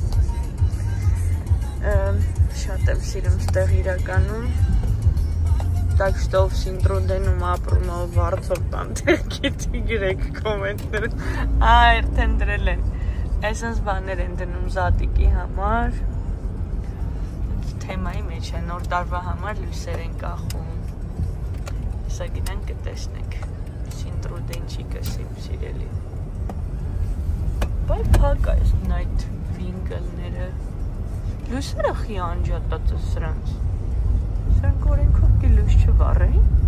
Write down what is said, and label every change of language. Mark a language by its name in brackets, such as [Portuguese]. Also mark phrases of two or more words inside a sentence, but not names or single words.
[Armenian] շատ եմ սիրում ստեղ իրականում, [Russian] так что [Armenian] в Սինտրուդենում ապրում ով վարձով բան գիտի գրեք կոմենտներ, երդեն դրել են, այսպես բաներ են դնում զատիկի համար, թեմայի մեջ է, նոր տարվա համար լույսեր են կախում, հեսա գնանք կտեսնենք, Սինտրուդենչի կսիմ սիրելի, բայ պակ այս նայթ վինգլները, լույսերը խի անջատած է սրանց, սրանք օրենքով լույս չվառեին,